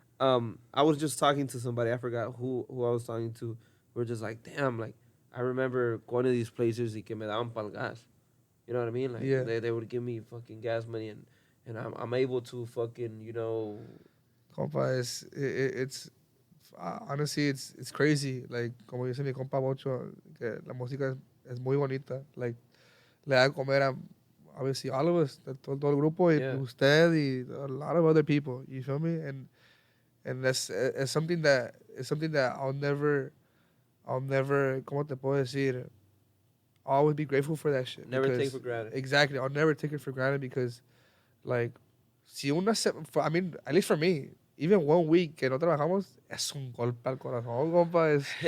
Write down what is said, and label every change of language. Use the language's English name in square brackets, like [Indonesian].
[English] I was just talking to somebody. I forgot who I was talking to. We're just like, damn, like, I remember going to these places [Spanish] y que me daban pal gas. [English] You know what I mean? Like, Yeah. they would give me fucking gas money and I'm able to fucking, you know. Compa, it's honestly it's crazy. [Spanish] Like como dice mi compa Bocho, que la música es muy bonita. Like le da de comer a [English] obviously all of us, [Spanish] todo el grupo, y [English] Yeah. [Spanish] usted y [English] a lot of other people. You feel me? And that's it's something that I'll never, [Spanish] ¿cómo te puedo decir? [English] I'll always be grateful for that shit. Never take because- for granted. Exactly, I'll never take it for granted because, like, [Spanish] si una [English] I mean, at least for me, even 1 week [Spanish] que no trabajamos es un golpe al corazón, [English] compa. Es,